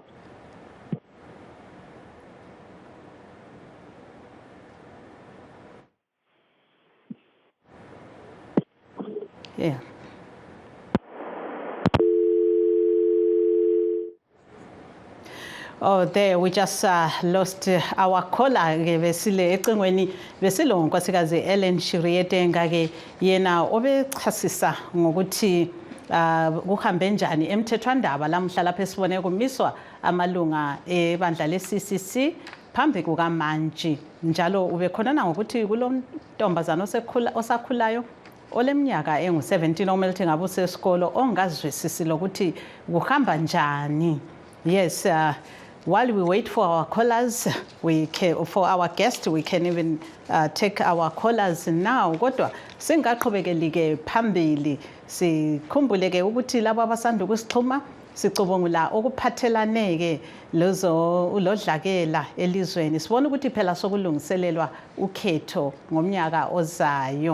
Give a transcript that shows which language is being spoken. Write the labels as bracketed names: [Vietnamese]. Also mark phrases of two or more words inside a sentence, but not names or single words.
[English] Yeah. Oh, there we just lost our caller. [North Ndebele] Vesile ecingweni vesilo nkosikazi Ellen Shiriete ngake yena obechasisa ngokuthi kuhambe njani emthethwandaba lamhla lapho esibone kumiswa amalunga ebandla le-CCC phambi kukaMantshi, njalo ubekhonana ngokuthi kulontombazana osakhulayo oleminyaka engu-17 omelethe ngabe usesikolo ongazwisisi lokuthi kuhamba njani. [English] Yes, while we wait for our callers, for our guests, we can even take our callers now. [North Ndebele] Kodwa singaqhubekeli-ke phambili sikhumbule-ke ukuthi labo abasanda ukusixhuma sicubungula okuphathelane-ke lodlakela elizweni. Sibona ukuthi phela sokulungiselelwa ukhetho ngomnyaka ozayo.